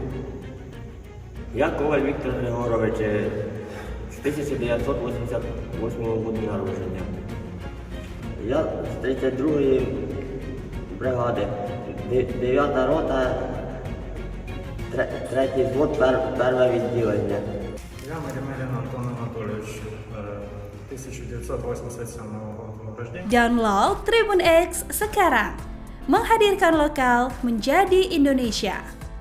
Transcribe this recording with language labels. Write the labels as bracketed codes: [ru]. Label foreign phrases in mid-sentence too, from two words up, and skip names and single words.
[uk] Я Коваль Віктор Григорович, з 1988 року народження. Я з 32-ї бригади, 9-та рота, 3-й взвод, перше відділення. [ru] Я Марімелін Антон Анатолійович, 1987 года рождения. [id] Download Tribun X sekarang, menghadirkan lokal menjadi Indonesia.